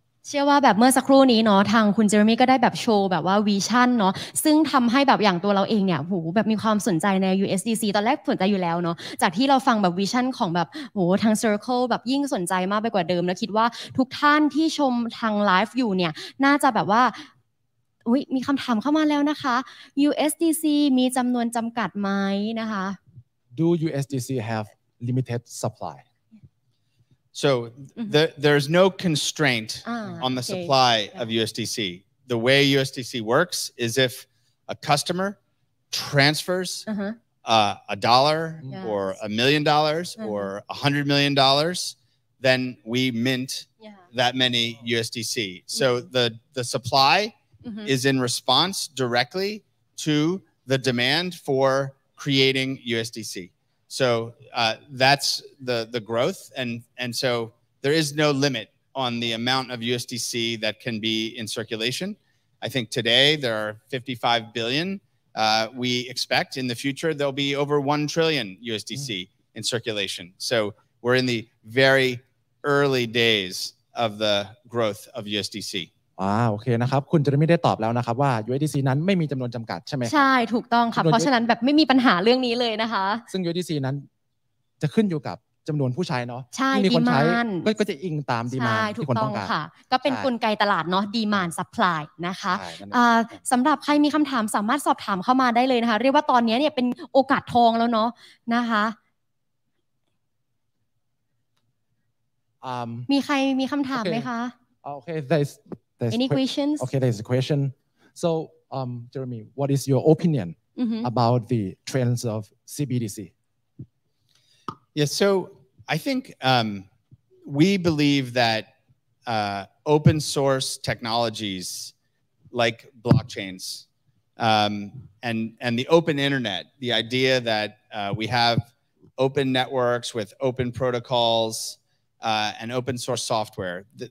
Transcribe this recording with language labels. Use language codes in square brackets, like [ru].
[th] ชื่อว่าแบบเมื่อสักครู่นี้เนาะทางคุณเจอร์มี่ก็ได้แบบโชว์แบบว่าวิชั่นเนาะซึ่งทำให้แบบอย่างตัวเราเองเนี่ยโหแบบมีความสนใจใน USDC ตอนแรกสนใจอยู่แล้วเนาะจากที่เราฟังแบบวิชั่นของแบบโหทาง Circle แบบยิ่งสนใจมากไปกว่าเดิมแล้วคิดว่าทุกท่านที่ชมทางไลฟ์อยู่เนี่ยน่าจะแบบว่าอุ๊ยมีคำถามเข้ามาแล้วนะคะ USDC มีจำนวนจำกัดไหมนะคะ [en] Do USDC have limited supply? So there's no constraint on the okay. supply of USDC. The way USDC works is if a customer transfers a dollar or $1 million or $100 million, then we mint that many USDC. So the supply is in response directly to the demand for creating USDC. So that's the growth, and so there is no limit on the amount of USDC that can be in circulation. I think today there are 55 billion. We expect in the future there'll be over 1 trillion USDC in circulation. So we're in the very early days of the growth of USDC. [th] โอเคนะครับคุณจะไม่ได้ตอบแล้วนะครับว่า USDC นั้นไม่มีจำนวนจำกัดใช่ไหมครับ ใช่ถูกต้องค่ะเพราะฉะนั้นแบบไม่มีปัญหาเรื่องนี้เลยนะคะ ซึ่ง USDC นั้นจะขึ้นอยู่กับจำนวนผู้ใช้เนาะ ใช่ มีคนใช้ก็จะอิงตามดีมานด์ ที่ คนต้องการ ค่ะก็เป็นกลไกตลาดเนาะดีมานด์ซัพพลายนะคะสำหรับใครมีคำถามสามารถสอบถามเข้ามาได้เลยนะคะเรียกว่าตอนนี้เนี่ยเป็นโอกาสทองแล้วเนาะนะคะมีใครมีคำถามไหมคะ [en] Okay, there's any questions? Okay, there's a question. So, Jeremy, what is your opinion about the trends of CBDC? Yeah, so I think we believe that open source technologies like blockchains and the open internet, the idea that we have open networks with open protocols and open source software,